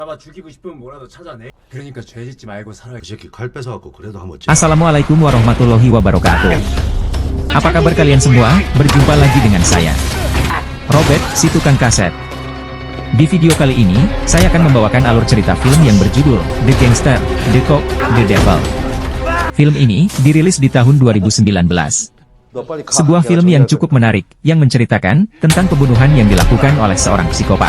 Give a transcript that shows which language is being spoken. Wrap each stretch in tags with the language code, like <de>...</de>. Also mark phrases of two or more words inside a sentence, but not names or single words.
<ko>잡아 죽이고 싶으면 뭐라도 찾아내. 그러니까 죄 짓지 말고 살아. 이 새끼 칼 뺏어갖고 그래도 한번 찌.</ko> <ar>السلام عليكم ورحمة الله وبركاته.</ar> <id>Apa kabar kalian semua? Berjumpa lagi dengan saya, Robert, si tukang kaset. Di video kali ini, saya akan membawakan alur cerita film yang berjudul The Gangster, The Cop, The Devil. Film ini dirilis di tahun 2019. Sebuah film yang cukup menarik, yang menceritakan tentang pembunuhan yang dilakukan oleh seorang psikopat.</id>